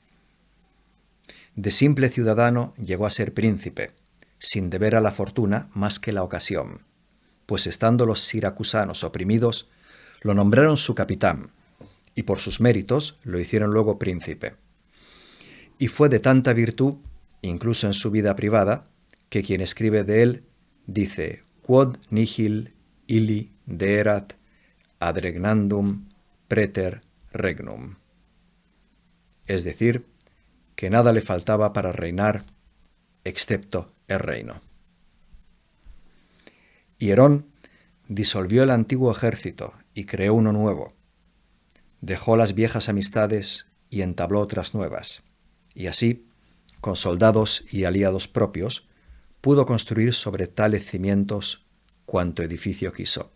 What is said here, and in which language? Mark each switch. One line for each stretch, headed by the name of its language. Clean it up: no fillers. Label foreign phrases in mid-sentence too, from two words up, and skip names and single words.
Spanish: De simple ciudadano llegó a ser príncipe, sin deber a la fortuna más que la ocasión, pues estando los siracusanos oprimidos, lo nombraron su capitán, y por sus méritos lo hicieron luego príncipe. Y fue de tanta virtud, incluso en su vida privada, que quien escribe de él dice:
Latin: quod nihil illi deerat adregnandum preter regnum.
Spanish: Es decir, que nada le faltaba para reinar excepto el reino. Hierón disolvió el antiguo ejército y creó uno nuevo. Dejó las viejas amistades y entabló otras nuevas, y así, con soldados y aliados propios, pudo construir sobre tales cimientos cuanto edificio quiso.